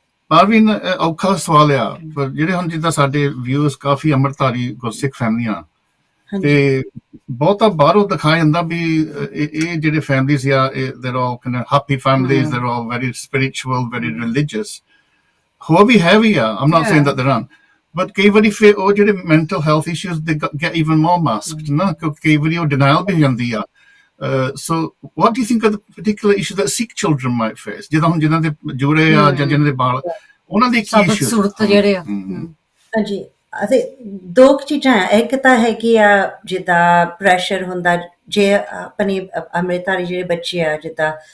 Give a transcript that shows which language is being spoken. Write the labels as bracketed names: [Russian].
[Punjabi] ਪਾਰਵੀਨ, ਔਖਾ ਸਵਾਲ ਆ, ਪਰ ਜਿਹੜੇ ਹੁਣ ਜਿੱਦਾਂ ਸਾਡੇ ਵਿਊਜ਼ ਕਾਫੀ ਅੰਮ੍ਰਿਤਧਾਰੀ ਗੁਰਸਿੱਖ ਫੈਮਲੀਆਂ, ਤੇ ਬਹੁਤਾ ਬਾਹਰੋਂ ਦਿਖਾਇਆ ਜਾਂਦਾ ਵੀ ਇਹ ਜਿਹੜੇ ਫੈਮਲੀਜ਼ ਆ, [English] they're all kind of happy families, they're all very spiritual, very religious. [Punjabi] ਹੋਰ ਵੀ ਹੈ ਵੀ ਆ, [English] I'm not saying that there aren't, but [Punjabi] ਕਈ ਵਾਰੀ ਫਿਰ ਉਹ ਜਿਹੜੇ [English] mental health issues they get even more masked, [Punjabi] ਨਾ, ਕਿਉਂਕਿ ਕਈ ਵਾਰੀ ਉਹ denial ਵੀ ਜਾਂਦੀ ਆ। [English] So what do you think of the particular issue that Sikh children might face? [Punjabi] ਜਿੱਦਾਂ ਹੁਣ ਜਿਹਨਾਂ ਦੇ ਜੁੜੇ ਆ ਜਾਂ ਜਿਹਨਾਂ ਦੇ ਬਾਲ, ਉਹਨਾਂ ਦੇ ਕੀ ਇਸ਼ੂ ਸੂਰਤ ਜਿਹੜੇ ਆ। ਹਾਂਜੀ, ਅਤੇ ਦੋ ਚੀਜ਼ਾਂ ਆ, ਇੱਕ ਤਾਂ ਹੈਗੀ ਆ ਜਿੱਦਾਂ ਪ੍ਰੈਸ਼ਰ ਹੁੰਦਾ, ਜੇ ਆਪਣੀ ਅੰਮ੍ਰਿਤਧਾਰੀ ਜਿਹੜੇ ਬੱਚੇ ਆ, ਜਿੱਦਾਂ